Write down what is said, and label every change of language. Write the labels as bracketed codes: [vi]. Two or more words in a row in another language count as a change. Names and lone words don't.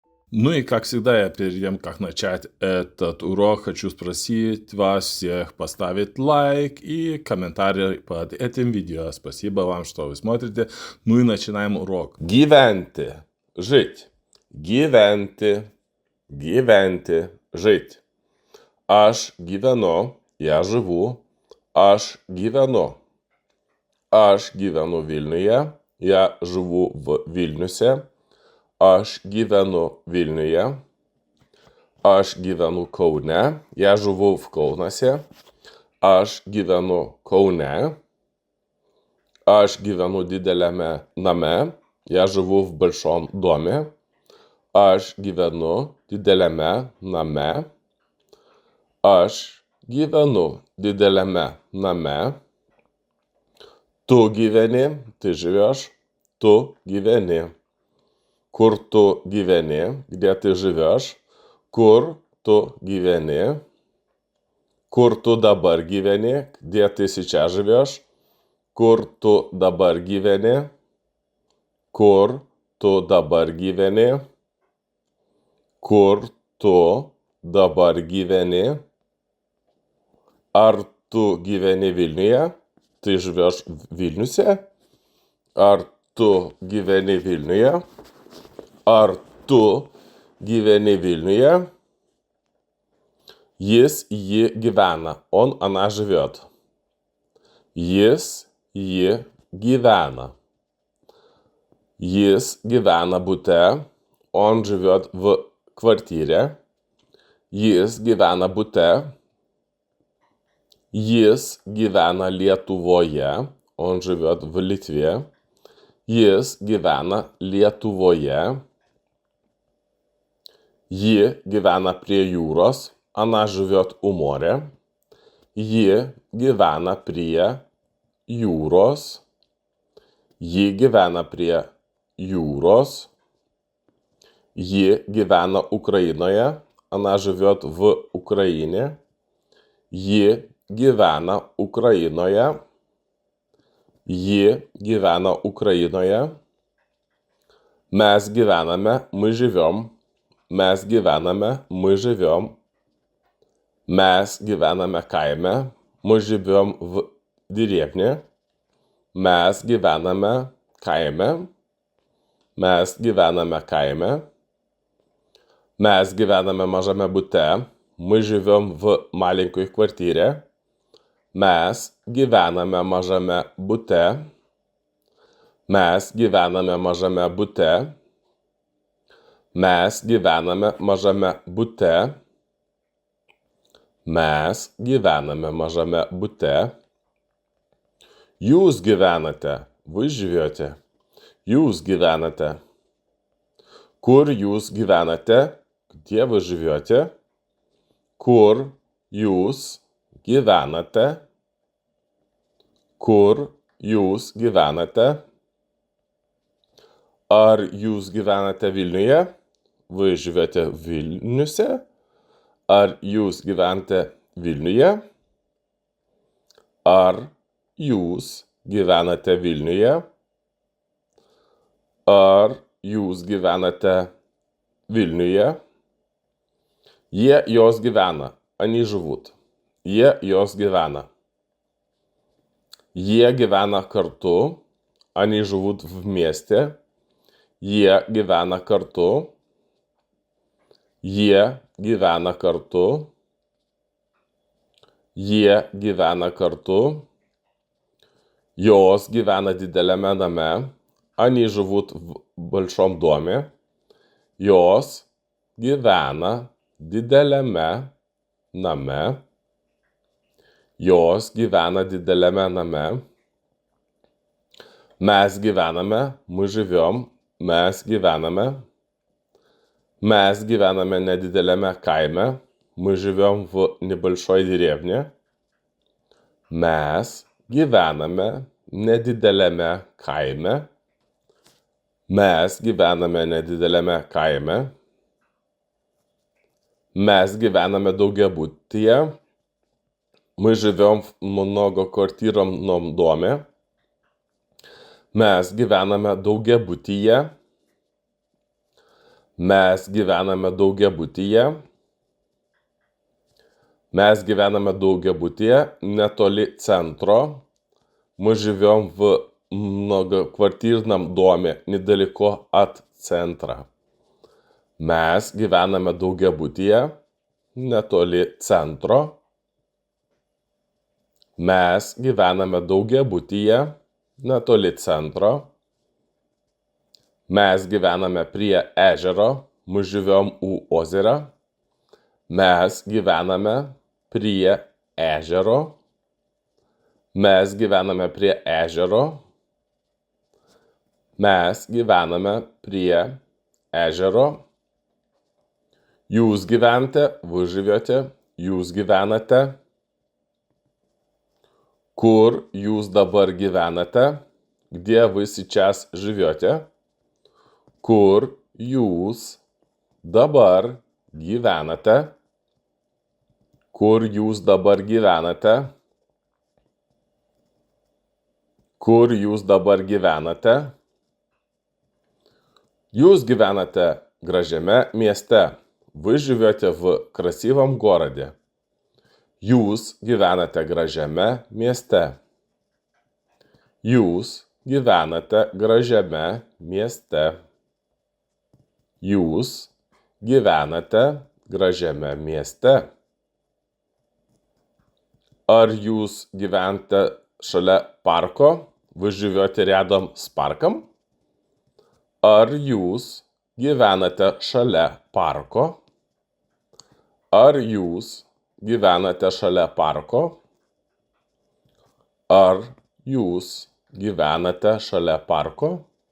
[ru] Ну и, как всегда, я перед тем, как начать этот урок, хочу спросить вас всех поставить лайк и комментарий под этим видео. Спасибо вам, что вы смотрите. Ну и начинаем урок. [lt] Gyventi. Жить. Gyventi. Gyventi. Жить. Aš gyvenu. [ru] Я живу. [lt] Aš gyvenu. Aš gyvenu Vilniuje. [ru] Я живу в Вильнюсе. [lt] Aš gyvenu Vilniuje. Aš gyvenu Kaune. [ru] Я живу в Kaunaсе. [lt] Aš gyvenu Kaune. Aš gyvenu dideliame name. [ru] Я живу в большом доме. [lt] Aš gyvenu dideliame name. Aš gyvenu dideliame name. Tu gyveni, [ru] ты живешь. [lt] Tu gyveni. Kur tu gyveni, [ru] где ты живешь. [lt] Kur tu gyveni. Kur tu dabar gyveni, [ru] где ты сейчас живешь. [lt] Kur tu dabar gyveni. Kur tu dabar gyveni. Kur tu dabar gyveni. Ar tu gyveni Vilniuje? [ru] Ты живешь в Вильнюсе? [lt] Ar tu gyveni Vilniuje? Ar tu gyveni Vilniuje? Jis, ji gyvena. [ru] Он, она живет. [lt] Jis, ji gyvena. Jis gyvena bute. [ru] Он живет в квартире. [lt] Jis gyvena bute. Jis gyvena Lietuvoje. [ru] Он живет в Литве. [lt] Jis gyvena Lietuvoje. Ji gyvena prie jūros. [ru] Она живет у моря. [lt] Ji gyvena prie jūros. Ji gyvena prie jūros. Ji gyvena Украиноje. [ru] Она живет в Украине. [lt] Ji gyvena Ukrainoje. Ji gyvena Ukrainoje. Mes gyvename, [ru] мы живем. [lt] Mes gyvename, [ru] мы живем. [lt] Mes gyvename kaime. [ru] Мы живем в деревне. [lt] Mes gyvename kaime. Mes gyvename kaime. Mes gyvename mažame bute. [ru] Мы живем в маленькой квартире. [lt] Mes gyvename mažame bute. Mes gyvename mažame bute. Mes gyvename mažame bute. Mes gyvename mažame bute. Jūs gyvenate. [ru] Вы живете. [lt] Jūs gyvenate. Kur jūs gyvenate? [ru] Где вы живете? [lt] Kur jūs gyvenate? Kur jūs gyvenate? Ar jūs gyvenate Vilniuje? [ru] Вы живете в Вильнюсе? [lt] Ar jūs gyvenate Vilniuje? Ar jūs gyvenate Vilniuje? Ar jūs gyvenate Vilniuje? Jie, jos gyvena. [ru] Они живут. [lt] Jie, jos gyvena. Jie gyvena kartu. [ru] Они живут вместе. [lt] Jie gyvena kartu. Jie gyvena kartu. Jie gyvena kartu. Jos gyvena dideliame name. [ru] Они живут в большом доме. [lt] Jos gyvena dideliame name. Jos gyvena dideliame name. Mes gyvename, [ru] мы живем. [lt] Mes gyvename. Mes gyvename nedideliame kaime. [ru] Мы живем в небольшой деревне. [lt] Mes gyvename nedideliame kaime. Mes gyvename nedideliame kaime. Mes gyvename daugiabutyje. [ru] Мы живем в многоквартирном доме. [lt] Mes gyvename daugiabutyje. Mes gyvename daugiabutyje. Mes gyvename daugiabutyje netoli центра. [ru] Мы живем в многоквартирном доме недалеко от центра. [lt] Mes gyvename daugiabutyje netoli centro. Mes gyvename daugiabutyje netoli centro. Mes gyvename prie ežero. [ru] Мы живем у озера. [lt] Mes gyvename prie ežero. Mes gyvename prie ežero. Mes gyvename prie ežero. Jūs gyvenate, [ru] вы живете, [lt] jūs gyvenate. Kur jūs dabar gyvenate? [ru] Где вы сейчас живете? [lt] Kur jūs dabar gyvenate? Kur jūs dabar gyvenate? Kur jūs dabar gyvenate? Jūs gyvenate gražiame mieste. [ru] Вы живете в красивом городе. [lt] Jūs gyvenate gražiame mieste. Jūs gyvenate gražiame mieste. Jūs gyvenate gražiame mieste. Ar jūs gyvenate šalia parko? [ru] Вы живете рядом с парком? [lt] Ar jūs gyvenate šalia parko? Ar jūs gyvenate šalia parko? Ar jūs gyvenate šalia парко?